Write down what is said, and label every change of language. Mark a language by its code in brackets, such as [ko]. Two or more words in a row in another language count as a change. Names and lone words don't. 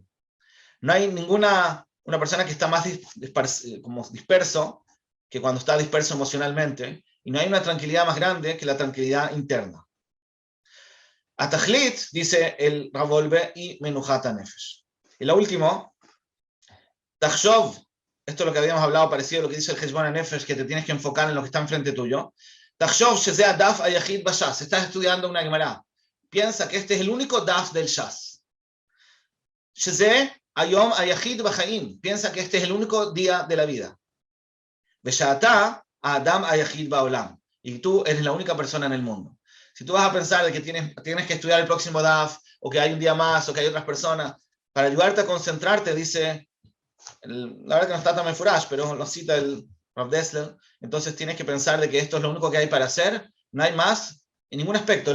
[es] No hay ninguna una persona que está más disperso que cuando está disperso emocionalmente, y no hay una tranquilidad más grande que la tranquilidad interna. Atachlit, dice el Ravolbe, y [he] מנוחת הנפש. [es] Y lo último, Tachshov, esto es lo que habíamos hablado, parecido a lo que dice el Heshbon HaNefesh, que te tienes que enfocar en lo que está enfrente tuyo. [he] תחשוב שזה דף היחיד בש"ס. [es] Estás estudiando una Gemara. Piensa que este es el único daf del Shas. [he] שזה היום היחיד בחיים. [es] Piensa que este es el único día de la vida. [he] ושאתה אדם היחיד בעולם. [es] Y tú eres la única persona en el mundo. Si tú vas a pensar de que tienes que estudiar el próximo daf, o que hay un día más, o que hay otras personas, para ayudarte a concentrarte, dice... La verdad que no está tan mefurash, pero lo cita el Rav Dessler. Entonces tienes que pensar de que esto es lo único que hay para hacer, no hay más en ningún aspecto.